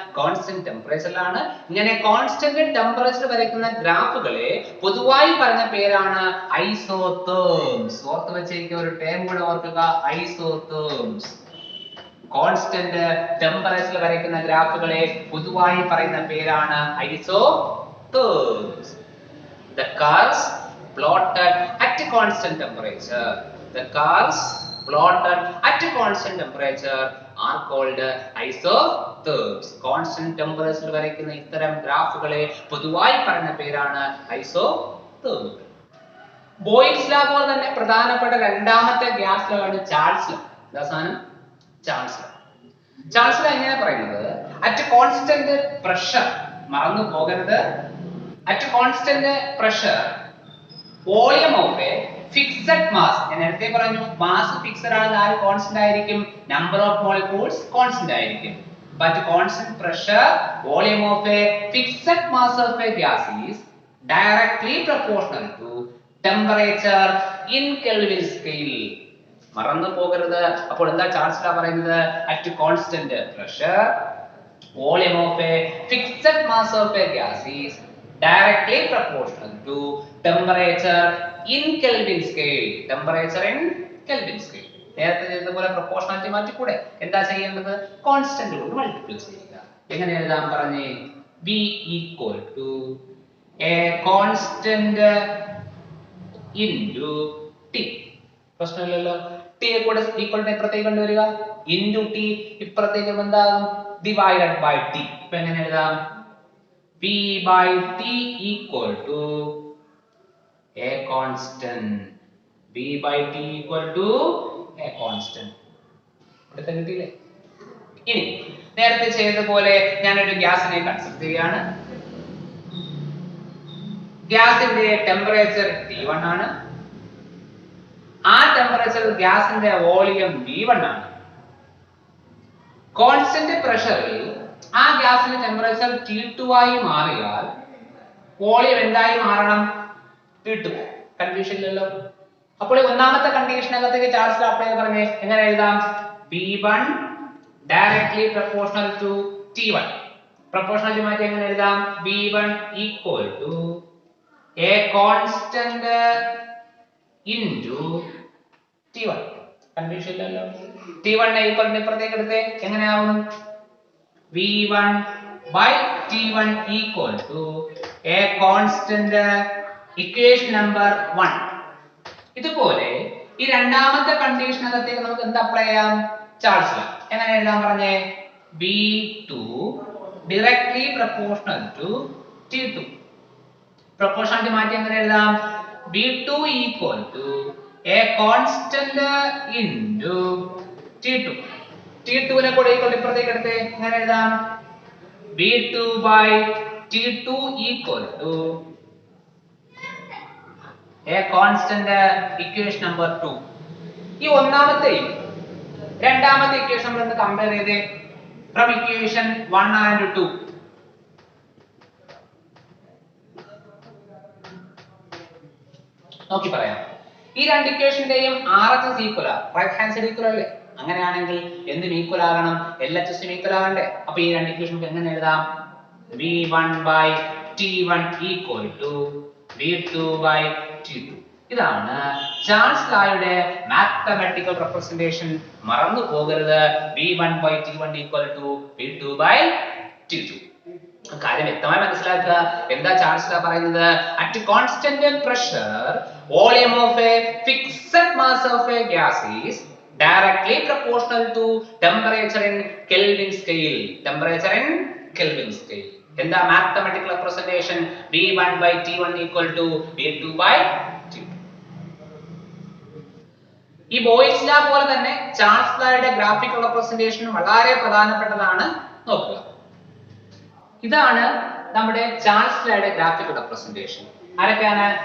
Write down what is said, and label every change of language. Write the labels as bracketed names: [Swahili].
[Malayalam] Constant ടെമ്പറേച്ചറിലാണ്. ഇങ്ങനെ constant temperature വരയ്ക്കുന്ന ഗ്രാഫുകളെ പൊതുവായി പറഞ്ഞ പേരാണ് ഐസോതേർമ്സ്. ഓർത്ത് വെച്ചിരിക്കുന്ന ഒരു ടേം കൂടെ ഓർക്കുക, ഐസോതേർമ്സ്. കോൺസ്റ്റന്റ് ടെമ്പറേച്ചർ വരയ്ക്കുന്ന ഗ്രാഫുകളെ പൊതുവായി പറയുന്ന പേരാണ് ഐസോതേർമ്സ്. [English] The curves plotted at constant temperature. The curves plotted at constant temperature are called isotherms. [Malayalam] Constant temperature വരയ്ക്കുന്ന ഇത്തരം ഗ്രാഫുകളെ പൊതുവായി പറയുന്ന പേരാണ് isotherm. ബോയിൽസ് ലോ പോലെ തന്നെ പ്രധാനപ്പെട്ട രണ്ടാമത്തെ ഗ്യാസ് ലോ ആണ് ചാൾസ് ലോ. എന്താ സാധനം? Charles law. ചാൾസ് ലോ എങ്ങനെ പറയുന്നത്? [English] at constant pressure, [Malayalam] മറന്നു പോകരുത്, [English] at constant pressure volume of a fixed mass, [Malayalam] ഞാൻ നേരത്തെ പറഞ്ഞു മാസ് ഫിക്സഡ് ആണ്, ആര് കോൺസ്റ്റന്റ് ആയിരിക്കും, നമ്പർ ഓഫ് മോളിക്യൂൾസ് കോൺസ്റ്റന്റ് ആയിരിക്കും. [English] but constant pressure volume of a fixed mass of a gas is directly proportional to temperature in Kelvin scale. [Malayalam] മറന്നു പോകരുത്. അപ്പോൾ എന്താ ചാൾസ് ലോ പറയുന്നത്? [English] at constant pressure volume of a fixed mass of a gas is directly proportional to temperature in Kelvin scale. Temperature in Kelvin scale. [Malayalam] നേരത്തെ ചെയ്തതുപോലെ proportionality മാറ്റിക്കൂടെ? എന്താ ചെയ്യേണ്ടത്? Constant കൊണ്ട് മൾട്ടിപ്ലൈ ചെയ്യുക. എങ്ങനെ എഴുതാൻ പറഞ്ഞേ? [English] v equal to a constant into t. [Malayalam] പ്രശ്നമില്ലല്ലോ. t യെ കൂടെ ഈക്വൽ ടു ഇപ്പുറത്തേക്ക് കൊണ്ടുവരിക, [English] into t [Malayalam] ഇപ്പുറത്തേക്ക് എന്താകും? Divided by t. ഇപ്പൊ എങ്ങനെ എഴുതാം? [English] v by t equal to a constant. v by t equal to a constant. [Malayalam] ഇവിടെ കിട്ടിയില്ലേ? ഇനി നേരത്തെ ചെയ്തതുപോലെ ഞാനൊരു ഗ്യാസിനെ കൺസിഡർ ചെയ്യാണ്. ഗ്യാസിന്റെ ടെമ്പറേച്ചർ T1 ആണ്. ആ ടെമ്പറേച്ചറിൽ ഗ്യാസിന്റെ വോളിയം V1 ആണ്. കോൺസ്റ്റന്റ് പ്രഷറിൽ ആ ഗ്യാസിന്റെ ടെമ്പറേച്ചർ T2 ആയി മാറിയാൽ വോളിയം എന്തായി മാറണം? T2. കൺഫ്യൂഷൻ ഇല്ലല്ലോ. അപ്പോൾ ഒന്നാമത്തെ കണ്ടീഷനകത്തേക്ക് ചാൾസ് ലോ അപ്ലൈ ചെയ്ത് പറഞ്ഞേ. എങ്ങനെ എഴുതാം? [English] V1 directly proportional to T1. [Malayalam] Proportionality മാറ്റി എങ്ങനെ എഴുതാം? [English] V1 equal to a constant into T1. [Malayalam] Confusion ഇല്ലല്ലോ. T1 നെ ഈക്വൽ ടു ഇപ്പുറത്തേക്ക് എടുത്തേ. എങ്ങനെയാവും? [English] V1 by T1 equal to a constant, equation number 1. [Malayalam] ഇതുപോലെ ഈ രണ്ടാമത്തെ കണ്ടീഷനകത്തേക്ക് നമുക്ക് എന്ത് അപ്ലൈ ചെയ്യാം? Charles law. എങ്ങനെ എഴുതാൻ പറഞ്ഞേ? [English] V2 directly proportional to T2. [Malayalam] Proportionality മാറ്റി എങ്ങനെ എഴുതാം? [English] V2 equal to a constant into T2. [Malayalam] T2 നെ കൂടെ ഈക്വൽ ടു ഇപ്പുറത്തേക്ക് എടുത്തേ. എങ്ങനെ എഴുതാം? [English] V2 by T2 equal to a constant, equation number 2. [Malayalam] ഈ ഒന്നാമത്തെയും രണ്ടാമത്തെ ഇക്വേഷൻ നമ്മൾ ഒന്ന് കമ്പയർ ചെയ്തേ. [English] from equation 1 and 2. [Malayalam] നോക്കി പറയാം. ഈ രണ്ട് ഇക്വേഷന്റെയും RHS ഈക്വൽ ആ, റൈറ്റ് ഹാൻഡ് സൈഡ് ഈക്വൽ അല്ലേ? അങ്ങനെയാണെങ്കിൽ എന്തും ഈക്വൽ ആകണം, LHS ഈക്വൽ ആകണ്ടേ? അപ്പോൾ ഈ രണ്ട് ഇക്വേഷൻ എങ്ങനെ എഴുതാം? [English] V1 by T1 equal to V2 by T2. [Malayalam] ഇതാണ് ചാൾസ് ലോയുടെ മാത്തമാറ്റിക്കൽ റെപ്രസെന്റേഷൻ. മറന്നു പോകരുത്. [English] V1 by T1 equal to V2 by T2. [Malayalam] കാര്യം വ്യക്തമായി മനസ്സിലാക്കുക. എന്താ ചാൾസ് ലോ പറയുന്നത്? [English] at constant pressure volume of a fixed mass of a gas is directly proportional to temperature in Kelvin scale. Temperature in Kelvin scale. [Malayalam] എന്താ mathematical representation? [English] V1 by T1 equal to V2 by T2. [Malayalam] ഈ boils law പോലെ തന്നെ Charles ലോയുടെ graphical representation വളരെ പ്രധാനപ്പെട്ടതാണ്. നോക്കുക, ഇതാണ് നമ്മുടെ Charles ലോയുടെ graphical representation. ആരൊക്കെയാണ്?